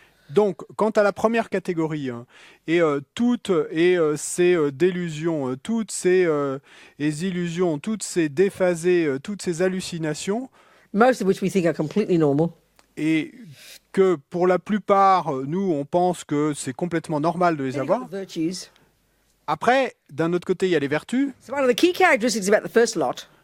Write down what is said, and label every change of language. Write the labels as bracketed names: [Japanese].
[French] Donc, quant à la première catégorie, et toutes ces délusions, toutes ces illusions, toutes ces déphasés, toutes ces hallucinations, [English] most of which we think are completely normal, [French] et que pour la plupart, nous, on pense que c'est complètement normal de les avoir. Après, d'un autre côté, il y a les vertus. [English] So one of the key characteristics about the first lot,